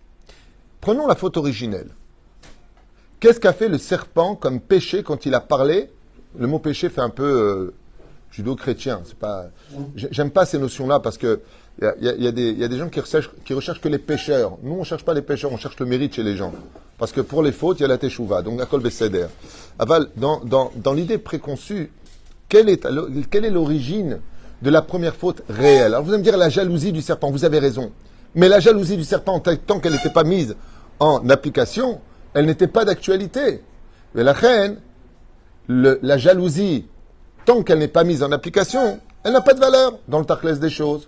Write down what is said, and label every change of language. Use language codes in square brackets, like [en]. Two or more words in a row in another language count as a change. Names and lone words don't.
[fr] Prenons la faute originelle. Qu'est-ce qu'a fait le serpent comme péché quand il a parlé? Le mot péché fait un peu judo-chrétien. C'est pas. J'aime pas ces notions-là parce que il y a des gens qui recherchent que les pécheurs. Nous, on ne cherche pas les pécheurs, on cherche le mérite chez les gens. Parce que pour les fautes, il y a la teshuva, donc la [he] כל בסדר. [fr] Aval, dans l'idée préconçue, quelle est l'origine de la première faute réelle? Alors vous allez me dire la jalousie du serpent, vous avez raison. Mais la jalousie du serpent, tant qu'elle n'était pas mise en application, elle n'était pas d'actualité. Mais la reine, la jalousie, tant qu'elle n'est pas mise en application, elle n'a pas de valeur dans le tachlès des choses.